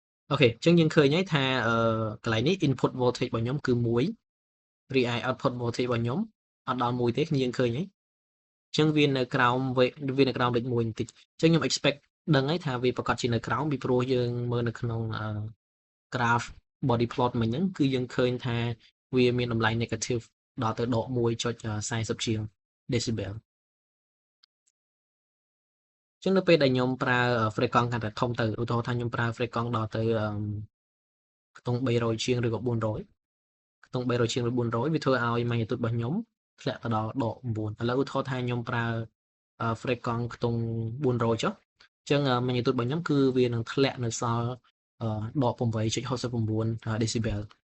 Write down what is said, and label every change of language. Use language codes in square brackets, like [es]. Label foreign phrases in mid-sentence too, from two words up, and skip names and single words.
[km] អូខេអញ្ចឹងយើងឃើញហើយថាកន្លែងនេះ [en] input voltage [km] របស់ខ្ញុំគឺ1រីឯ [en] output voltage [km] របស់ខ្ញុំអត់ដល់1ទេគ្នាយើងឃើញហើយអញ្ចឹងវានៅក្រោមវានៅក្រោមលេខ1បន្តិចអញ្ចឹងខ្ញុំ expect ដឹងហើយថាវាប្រកាសជានៅក្រោមពីព្រោះយើងមើលនៅក្នុង [en] graph body plot [km] មិញហ្នឹងគឺយើងឃើញថាវាមានតម្លៃ negative ដល់ទៅដក1.40 ជាង decibel អញ្ចឹងនៅពេលដែលខ្ញុំប្រើ frequency កាន់តែធំទៅឧទាហរណ៍ថាខ្ញុំប្រើ frequency ដល់ទៅខ្ទង់300ជាងឬក៏400ខ្ទង់300ជាងឬ400វាធ្វើឲ្យ magnitude របស់ខ្ញុំធ្លាក់ទៅដល់ដក9ឥឡូវឧទាហរណ៍ថាខ្ញុំប្រើ frequency ខ្ទង់400ចុះអញ្ចឹង magnitude របស់ខ្ញុំគឺវានឹងធ្លាក់នៅសល់ដក8.69 decibel